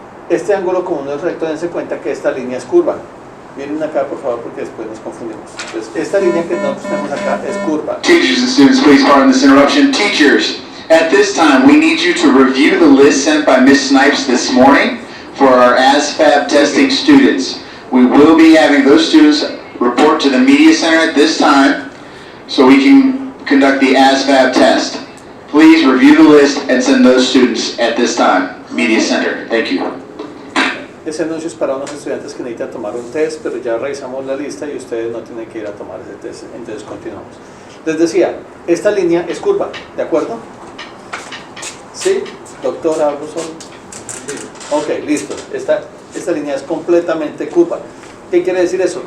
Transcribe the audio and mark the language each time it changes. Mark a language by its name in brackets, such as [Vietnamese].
[Spanish] Este ángulo, como no es recto, dense cuenta que esta línea es curva. Miren acá, por favor, porque después nos confundimos. Entonces, esta línea que nosotros tenemos acá es curva. [English] Teachers and students, please pardon this interruption. Teachers, at this time, we need you to review the list sent by Ms. Snipes this morning for our ASVAB testing students. We will be having those students report to the Media Center at this time so we can conduct the ASVAB test. Please review the list and send those students at this time. Media Center, thank you. [Spanish] Ese anuncio es para unos estudiantes que necesitan tomar un test, pero ya revisamos la lista y ustedes no tienen que ir a tomar ese test. Entonces continuamos. Les decía, esta línea es curva, ¿de acuerdo? ¿Sí? Doctora Abusón. Ok, listo. Esta línea es completamente curva. ¿Qué quiere decir eso?